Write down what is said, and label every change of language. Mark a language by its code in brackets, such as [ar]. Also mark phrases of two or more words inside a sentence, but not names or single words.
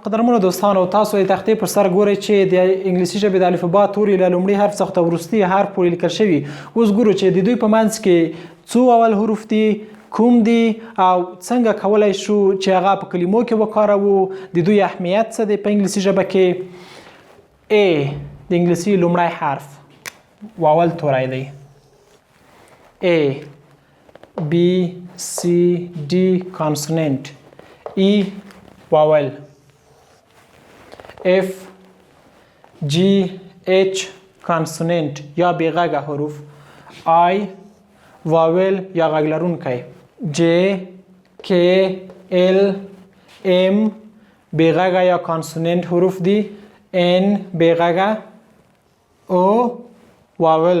[ps] قدرمنو دوستانو، تاسو د تختې پر سر ګورئ چې د انګلیسي ژبې د الفبا توري له لومړي حرف څخه تر وروستي حرف پورې لیکل شوي. اوس ګورو چې د دوی په منځ کې څو واول حروف دي، کوم دي او څنګه کولای شو چې هغه په کلمو کې وکاروو، د دوی اهمیت څه دی په انګلیسي ژبه کې. A د انګلیسي لومړی حرف واول توری دی. [en] A B C D consonant. E vowel. F G H consonant [ps] یا بې غږه حروف. [en] I vowel [ps] یا غږ لرونکی. [en] J K L M [ps] بې غږه یا کانسوننت حروف دي. [en] N [ps] بې غږه. [en] O vowel.